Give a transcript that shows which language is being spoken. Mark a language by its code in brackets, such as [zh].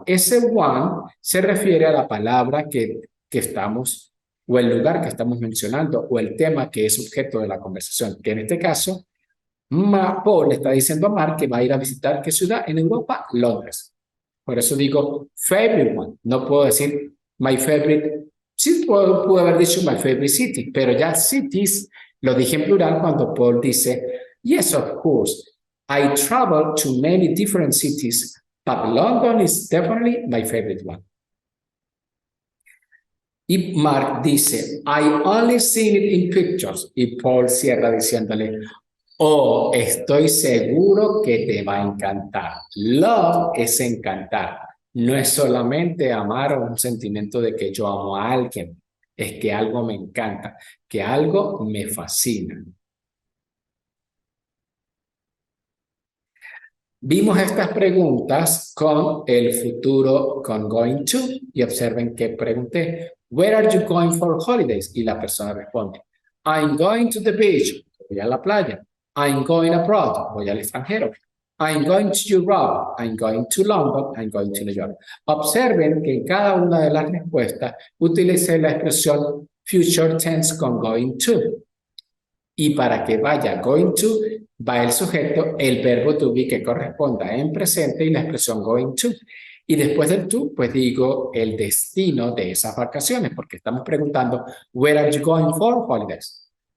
[es] Ese one se refiere a la palabra que estamos, o el lugar que estamos mencionando, o el tema que es objeto de la conversación, que en este caso, Paul le está diciendo a Mark que va a ir a visitar ¿qué ciudad? En Europa, Londres. Por eso digo favorite one. No puedo decir my favorite. Sí puedo haber dicho my favorite city, pero ya cities lo dije en plural cuando Paul dice [en] yes, of course. I travel to many different cities, but London is definitely my favorite one. [es] Y Mark dice, [en] I only seen it in pictures. [es] Y Paul cierra diciéndole, oh, estoy seguro que te va a encantar. Love es encantar. No es solamente amar o un sentimiento de que yo amo a alguien. Es que algo me encanta, que algo me fascina. Vimos estas preguntas con el futuro, con going to, y observen que pregunté, [en] where are you going for holidays? [es] Y la persona responde, [en] I'm going to the beach, [es] voy a la playa. [en] I'm going abroad, [es] voy al extranjero. [en] I'm going to Europe, I'm going to London, I'm going to New York. [es] Observen que en cada una de las respuestas utilicé la expresión future tense con going to. Y para que vaya going to, va el sujeto, el verbo to be que corresponda en presente y la expresión going to. Y después del to, pues digo el destino de esas vacaciones, porque estamos preguntando, [en] where are you going for holidays?